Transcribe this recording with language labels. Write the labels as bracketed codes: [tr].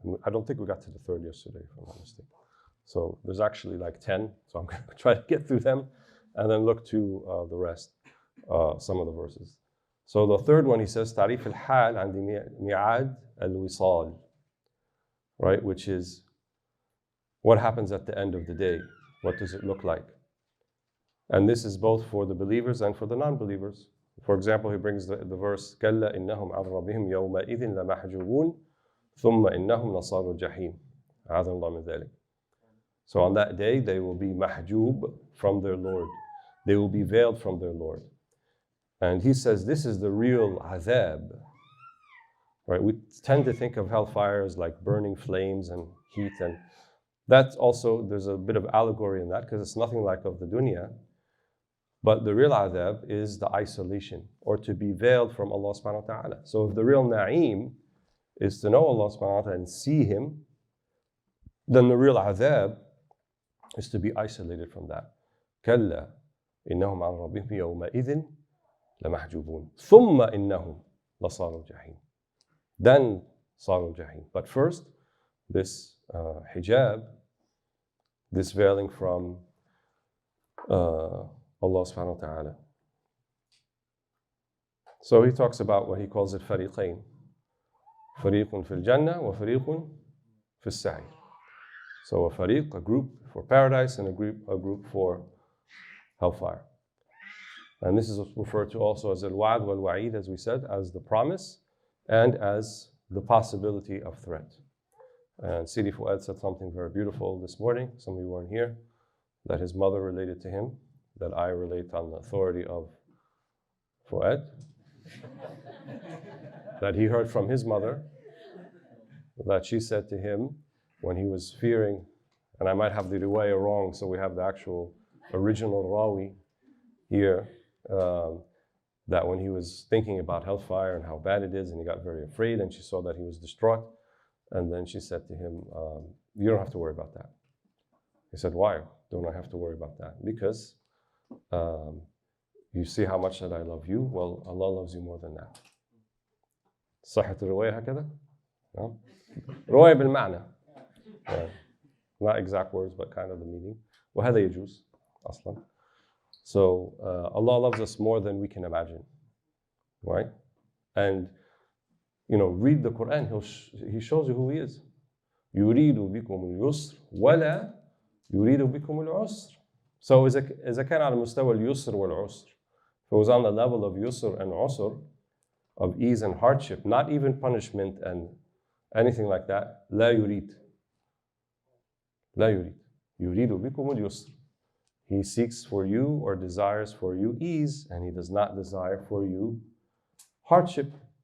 [en] I don't think we got to the third yesterday, if I'm not mistaken. So there's actually like 10, so I'm going to try to get through them and then look to the rest, some of the verses. So the third one, he says, [ar] تعريف الحال عند ميعاد الوصال, [en] right, which is what happens at the end of the day. What does it look like? And this is both for the believers and for the non-believers. For example, he brings the verse, [ar] كلا إنهم عن ربهم يومئذ لمحجوبون ثم إنهم لصالوا الجحيم. أعاذنا الله من ذلك. [en] So on that day, they will be mahjub from their Lord. They will be veiled from their Lord. And he says this is the real azab. Right? We tend to think of hellfire as like burning flames and heat, and that's also, there's a bit of allegory in that because it's nothing like of the dunya. But the real azab is the isolation, or to be veiled from Allah subhanahu wa ta'ala. So if the real na'im is to know Allah subhanahu wa ta'ala and see Him, then the real azab is to be isolated from that. [ar] كلا إنهم عن ربهم يومئذ لمحجوبون ثم إنهم لصالوا الجحيم. Then صالوا الجحيم. [en] But first, this hijab, this veiling from Allah subhanahu wa ta'ala. So he talks about what he calls it فريقين. [ar] فريق في الجنة وفريق في السعير. [en] So a fariq, a group for paradise, and a group for hellfire. And this is referred to also as al-wa'd wal-wa'id, as we said, as the promise and as the possibility of threat. And Sidi Fuad said something very beautiful this morning, some of you weren't here, that his mother related to him, that I relate on the authority of Fuad, that he heard from his mother, that she said to him when he was fearing, and I might have the riwayah wrong, so we have the actual original rawi here, that when he was thinking about hellfire and how bad it is, and he got very afraid, and she saw that he was distraught, and then she said to him, you don't have to worry about that. He said, why don't I have to worry about that? Because you see how much that I love you. Well, Allah loves you more than that. [ar] صحة الرواية هكذا؟ رواية بالمعنى. [en] Not exact words, but kind of the meaning. [ar] وهذا يجوز أصلا. [en] So Allah loves us more than we can imagine, right? And read the Qur'an. He shows you who He is. [ar] يريد بكم اليسر ولا يريد بكم العسر. [en] So [ar] إذا كان على مستوى اليسر والعسر, [en] if it was on the level of yusr and usr, of ease and hardship, not even punishment and anything like that, [ar] لا يريد. لا يريد. يريد بكم اليسر. [en] He seeks for you or desires for you ease, and He does not desire for you hardship.